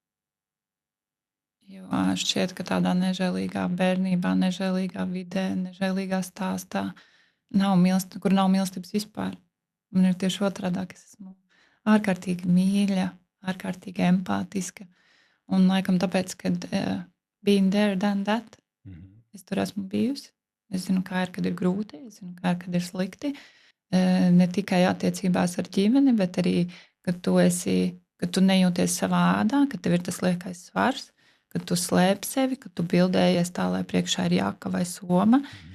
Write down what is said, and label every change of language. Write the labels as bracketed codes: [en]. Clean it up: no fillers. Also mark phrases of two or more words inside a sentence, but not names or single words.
[lv] Jo šķiet, ka tādā nežēlīgā bērnībā, nežēlīgā vidē, nežēlīgā stāstā kur nav mīlestības vispār. Man ir tieši otrādi, ka es esmu ārkārtīgi mīļa, ārkārtīgi empātiska. Un laikam tāpēc, kad [en] being there, done that, [lv] es tur esmu bijusi. Es zinu, kā ir, kad ir grūti, es zinu, kā ir, kad ir slikti. Ne tikai attiecībās ar ģimeni, bet arī, kad tu nejūties savā ādā, kad tev ir tas liekais svars, kad tu slēpi sevi, kad tu bildējies tā, lai priekšā ir jaka vai soma.